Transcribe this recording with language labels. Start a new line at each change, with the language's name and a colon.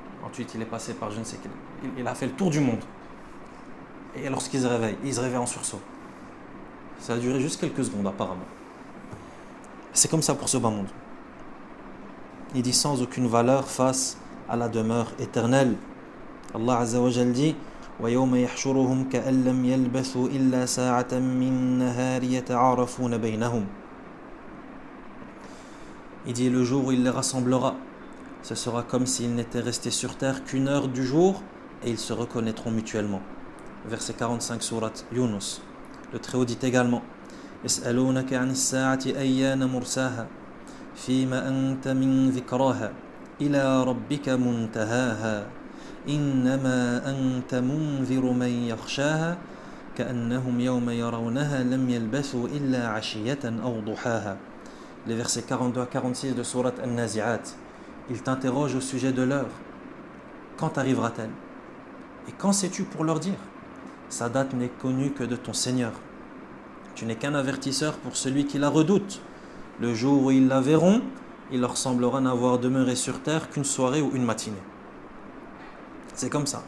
French: Ensuite, il est passé par je ne sais quel... Il a fait le tour du monde. Et lorsqu'il se réveille, il se réveille en sursaut. Ça a duré juste quelques secondes apparemment. C'est comme ça pour ce bas monde. Il dit sans aucune valeur face à la demeure éternelle.
Arabic: Allah Azza wa Jal dit وَيَوْمَ يَحْشُرُهُمْ كَأَن لَّمْ يَلْبَثُوا إِلَّا سَاعَةً مِّن نَّهَارٍ يَتَعَارَفُونَ بَيْنَهُمْ.
French: Il dit le jour où il les rassemblera, ce sera comme s'ils n'étaient restés sur terre qu'une heure du jour et ils se reconnaîtront mutuellement. Verset 45 sourate Yunus. Le Très-Haut dit également
Arabic: يسألونك عن الساعة أيان مرساها فيما أنت من ذكراها إلى ربك منتهاها إنما أنت منذر من يخشاها كأنهم يوم يرونها لم يلبثوا إلا عشية أو ضحاها.
French: Les versets 42 à 46 de sourate An-Nazi'at. Il t'interroge au sujet de l'heure. Quand arrivera-t-elle? Et quand sais-tu pour leur dire? Sa date n'est connue que de ton Seigneur. Tu n'es qu'un avertisseur pour celui qui la redoute. Le jour où ils la verront, il leur semblera n'avoir demeuré sur terre qu'une soirée ou une matinée. C'est comme ça.